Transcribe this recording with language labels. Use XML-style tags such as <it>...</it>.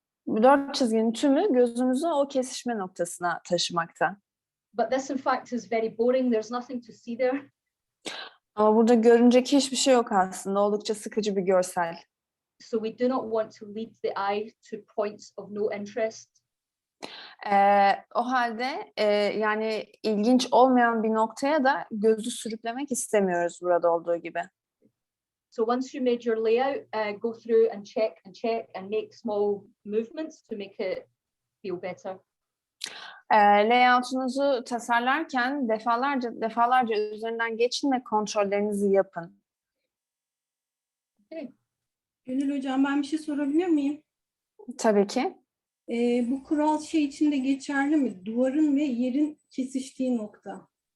<tr>Bu dört çizginin tümü gözümüzü o kesişme noktasına taşımakta.</tr> <en>But this in fact is very boring. There's nothing to see there.</en> <tr>Ama burada görünecek hiçbir şey yok aslında. Oldukça sıkıcı bir görsel.</tr> <en>So we do not want to lead the eye to points of no interest.</en> <tr>O halde yani ilginç olmayan bir noktaya da gözü sürüklemek istemiyoruz burada olduğu gibi.</tr> <en>So once you made your layout, go through and check and make small movements to make it feel better.</en> <tr>Layout'unuzu tasarlarken defalarca üzerinden geçin ve kontrollerinizi yapın.</tr> <en>Okay.</en> <tr>Gönül Hocam, ben bir şey sorabilir miyim? Tabii ki. Bu kural şey için de geçerli mi? Duvarın ve yerin kesiştiği nokta.</tr>